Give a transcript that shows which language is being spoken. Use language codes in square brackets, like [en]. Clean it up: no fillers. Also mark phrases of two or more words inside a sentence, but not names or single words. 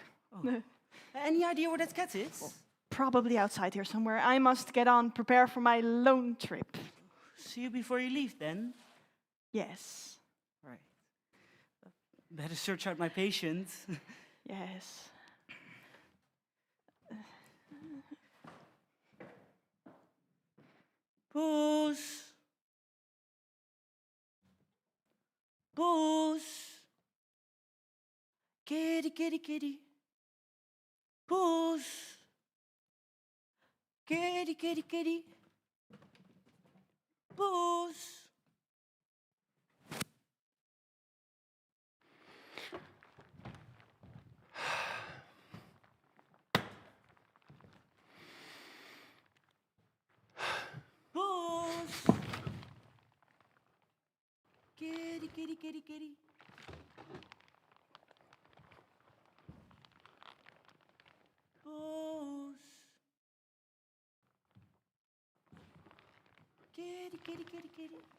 [en] Oh. Any idea where that cat is? Probably outside here somewhere. I must get on, prepare for my lone trip. See you before you leave, then. Yes. Right. Better search out my patient. Yes. Poes. Poes. Kitty, kitty, kitty. Poes. Kitty, kitty, kitty. Poes. Poes. Kitty, kitty, kitty, kitty. Poes. Kitty, kitty, kitty, kitty.